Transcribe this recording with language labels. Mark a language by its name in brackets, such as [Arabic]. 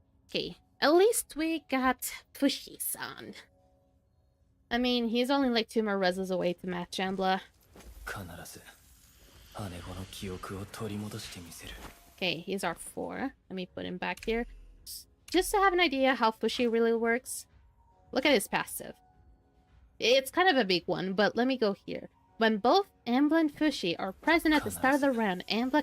[English] Okay, at least we got Fushi-san. I mean, he's only like 2 more reses away to match Ambla. [Japanese] 必ず姉子の記憶を取り戻してみせる [English] Okay, he's our 4. Let me put him back here. Just to have an idea how Fushi really works. Look at his passive. It's kind of a big one, but let me go here. When both Ambla and Fushi are present at the start of the round, Ambla